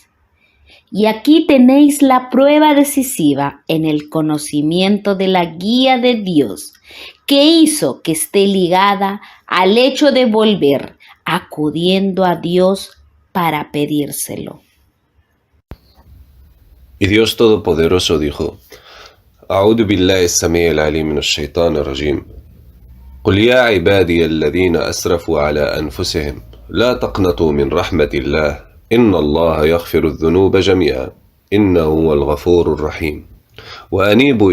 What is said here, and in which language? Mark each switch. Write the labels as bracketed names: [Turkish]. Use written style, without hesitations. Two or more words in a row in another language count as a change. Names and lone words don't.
[Spanish] Y aquí tenéis la prueba decisiva en el conocimiento de la guía de Dios, que hizo que esté ligada al hecho de volver, acudiendo a Dios para pedírselo. Y Dios Todopoderoso dijo: [Arabic] أعوذ بالله السميع العليم من الشيطان الرجيم قل يا عبادي الذين أسرفوا على أنفسهم لا تقنطوا من رحمة الله إن الله يغفر الذنوب جميعا إنه هو الغفور الرحيم وأنيبوا